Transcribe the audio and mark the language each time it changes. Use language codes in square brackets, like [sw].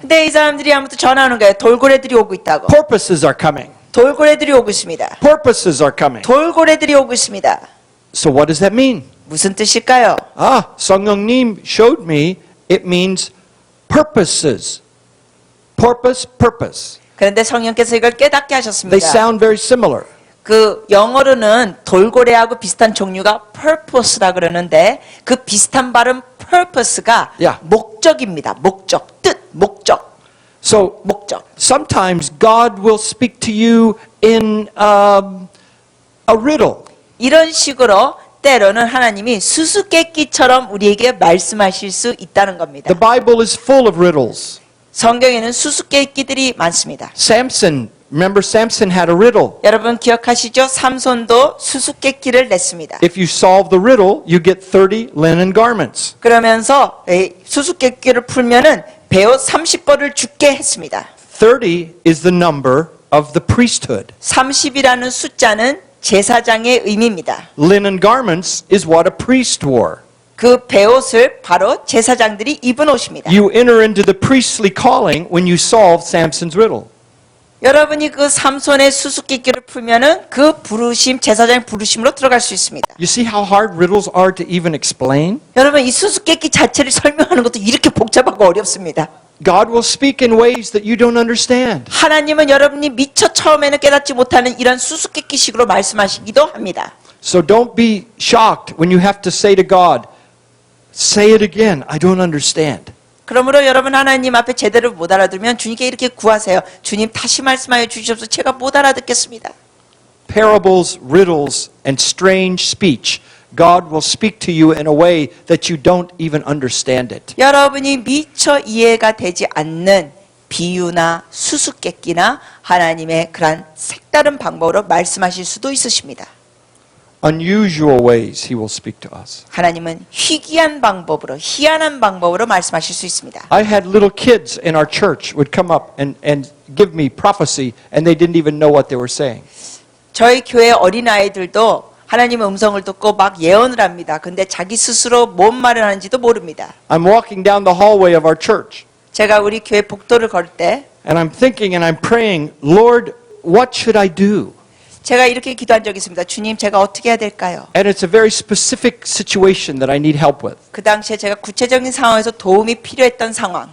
[ko] 근데 이 사람들이 아무튼 전화하는 거예요. 돌고래들이 오고 있다고. [en] Porpoises are coming. [ko] 돌고래들이 오고 있습니다. [en] Porpoises are coming. [ko] 돌고래들이 오고 있습니다. [en] So what does that mean? [ko] 무슨 뜻일까요? [en] 성령님 showed me it means purposes. Purpose. [ko] 그런데 성령께서 이걸 깨닫게 [en] They [ko] 하셨습니다. [en] sound very similar. [ko] 그 영어로는 돌고래하고 비슷한 종류가 purpose라 그러는데 그 비슷한 발음 purpose가 [en] Yeah. [ko] 목적입니다. 목적, 뜻, 목적, [en] So [ko] 목적. [en] sometimes God will speak to you in a riddle. [ko] 이런 식으로 때로는 하나님이 수수께끼처럼 우리에게 말씀하실 수 있다는 겁니다. [en] The Bible is full of riddles. [ko] 성경에는 수수께끼들이 많습니다. [en] Samson, remember Samson had a riddle. [ko] 여러분 기억하시죠? 삼손도 수수께끼를 냈습니다. [en] If you solve the riddle, you get 30 linen garments. [ko] 그러면서 수수께끼를 풀면은 베옷 30벌을 죽게 했습니다. [en] 30 is the number of the priesthood. [ko] 30이라는 숫자는 제사장의 의미입니다. [en] Linen garments is what a priest wore. [ko] 그 베옷을 바로 제사장들이 입은 옷입니다. [en] You enter into the priestly calling when you solve Samson's riddle. [ko] 여러분이 그 삼손의 수수께끼를 풀면은 그 부르심, 제사장의 부르심으로 들어갈 수 있습니다. [en] You see how hard riddles are to even explain? [ko] 여러분 이 수수께끼 자체를 설명하는 것도 이렇게 복잡하고 어렵습니다. [en] God will speak in ways that you don't understand. [ko] 하나님은 여러분이 미처 처음에는 깨닫지 못하는 이런 수수께끼식으로 말씀하시기도 합니다. [en] So don't be shocked when you have to say to God, say it again, I don't understand. [ko] 그러므로 여러분 하나님 앞에 제대로 못 알아들으면 주님께 이렇게 구하세요. 주님 다시 말씀하여 주시옵소서. 제가 못 알아듣겠습니다. [en] Parables, riddles, and strange speech. God will speak to you in a way that you don't even understand it. [ko] 여러분이 미처 이해가 되지 않는 비유나 수수께끼나 하나님의 그런 색다른 방법으로 말씀하실 수도 있으십니다. [en] Unusual ways He will speak to us. [ko] 하나님은 희귀한 방법으로, 희한한 방법으로 말씀하실 수 있습니다. [en] I had little kids in our church would come up and give me prophecy, and they didn't even know what they were saying. [ko] 저희 교회 어린아이들도 하나님의 음성을 듣고 막 예언을 합니다. 근데 자기 스스로 뭔 말을 하는지도 모릅니다. [en] I'm walking down the hallway of our church, [ko] 제가 우리 교회 복도를 걸 때 [en] and I'm thinking and I'm praying, Lord, what should I do? [ko] 제가 이렇게 기도한 적이 있습니다. 주님, 제가 어떻게 해야 될까요? [en] And it's a very specific situation that I need help with. [ko] 그 당시에 제가 구체적인 상황에서 도움이 필요했던 상황.